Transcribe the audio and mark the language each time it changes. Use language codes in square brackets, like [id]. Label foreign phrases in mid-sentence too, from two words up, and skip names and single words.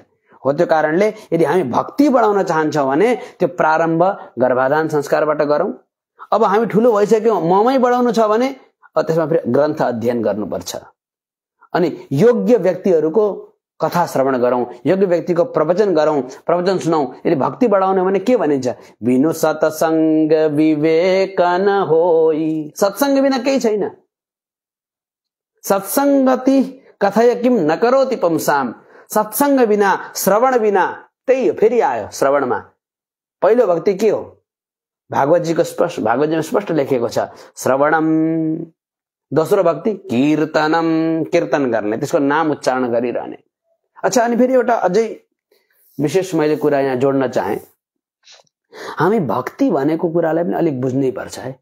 [ne] हो त्यो कारणले यदि हामी भक्ति बढाउन चाहन्छौँ भने त्यो प्रारम्भ गर्भाधान संस्कारबाट गरौँ। अब हामी ठुलो भइसक्यौँ, ममै बढाउनु छ भने त्यसमा फेरि ग्रन्थ अध्ययन गर्नुपर्छ अनि योग्य व्यक्तिहरूको कथा श्रवण गरौँ, योग्य व्यक्तिको प्रवचन गरौँ, प्रवचन सुनौँ। यदि भक्ति बढाउने भने के भनिन्छ? [awa] बिनु सत्संग विवेक न होई। [ne] सत्संग बिना केही छैन। [sa] सत्संगति कथय किम न करोति पुंसाम। [ne] सत्संग बिना, श्रवण बिना, त्यही हो। फेरि आयो श्रवणमा। पहिलो भक्ति के हो? भागवतजीको स्पष्ट, भागवतजीमा स्पष्ट लेखेको छ श्रवणम। दोस्रो भक्ति कीर्तनम, कीर्तन गर्ने, त्यसको नाम उच्चारण गरिरहने। अच्छा, अनि फेरि एउटा अझै विशेष मैले कुरा यहाँ जोड्न चाहे, हामी भक्ति भनेको कुरालाई पनि अलिक बुझ्नै पर्छ है।